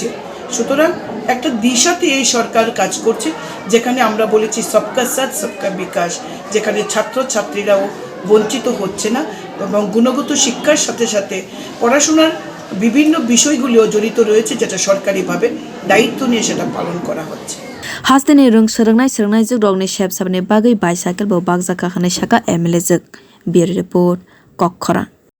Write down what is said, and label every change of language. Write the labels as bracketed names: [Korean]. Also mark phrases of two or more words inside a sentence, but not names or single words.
[Bangla] সুতরাং একটা দিশাতে এই সরকার কাজ করছে, যেখানে আমরা বলেছি [Hindi] सबका साथ सबका विकास, [Bangla] যেখানে ছাত্রছাত্রীরাও বঞ্চিত হচ্ছে না এবং গুণগত শিক্ষার সাথে সাথে পড়াশোনার বিভিন্ন বিষয়গুলিও জড়িত রয়েছে, যেটা সরকারিভাবে দায়িত্ব নিয়ে সেটা পালন করা হচ্ছে। [Kok Borok] Hasteni swrwngnai rokni shep sabni bagai bicycle bo bakjakha hwnui saka MLAjwk. [English] Bureau report Kokhora.